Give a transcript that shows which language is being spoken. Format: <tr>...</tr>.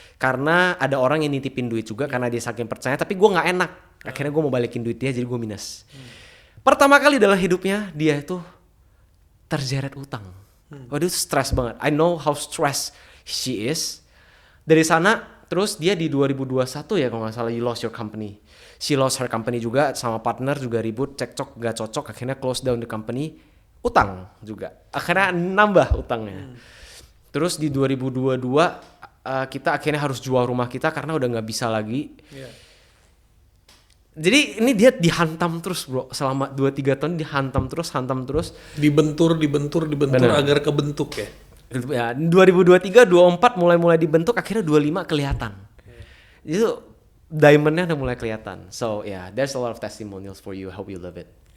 <id>Karena ada orang yang nitipin duit juga karena dia saking percaya, tapi gue gak enak. Akhirnya gue mau balikin duit dia, jadi gue minus. Pertama kali dalam hidupnya dia itu terseret utang. Waduh, itu stress banget.</id> <en>I know how stressed she is.</en> <id>Dari sana, terus dia di 2021 ya kalau gak salah,</id> <en>you lost your company. She lost her company</en> <id>juga, sama partner juga ribut, cekcok gak cocok, akhirnya</id> <en>close down the company,</en> <id>utang juga. Akhirnya nambah utangnya. Terus di 2022 kita akhirnya harus jual rumah kita karena udah gak bisa lagi. Jadi ini dia dihantam terus bro, selama 2-3 tahun dihantam terus. Dibentur Bener. Agar kebentuk ya. Ya 2023, 24 mulai dibentuk, akhirnya 25 kelihatan. Itu diamondnya udah mulai kelihatan.</id> <en>So yeah, there's a lot of testimonials for you. I hope you love it.</en>